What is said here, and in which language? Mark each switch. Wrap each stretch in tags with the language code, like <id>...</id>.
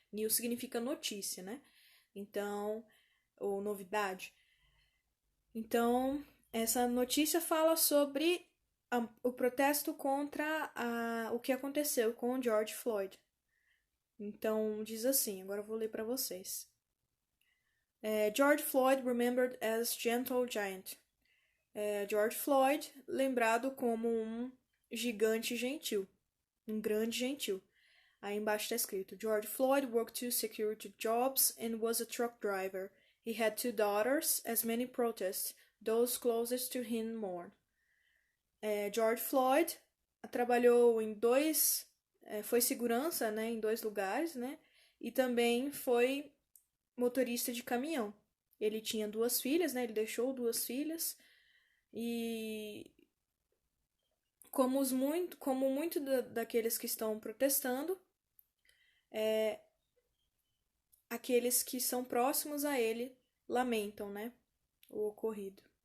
<pt>News significa notícia, né? Então, ou novidade. Então, essa notícia fala sobre o protesto contra o que aconteceu com o George Floyd. Então, diz assim, agora eu vou ler para vocês.</pt> <en>George Floyd remembered as gentle giant.</en> <pt>George Floyd, lembrado como um gigante gentil, um grande gentil. Aí embaixo está escrito:</pt> <en>George Floyd worked two security jobs and was a truck driver. He had 2 daughters, as many protests, those closest to him mourned.</en> <pt>George Floyd trabalhou em foi segurança, né, em 2 lugares, né, e também foi motorista de caminhão. Ele tinha 2 filhas, né, ele deixou 2 filhas, e como muito daqueles que estão protestando, aqueles que são próximos a ele lamentam, né, o ocorrido.</pt>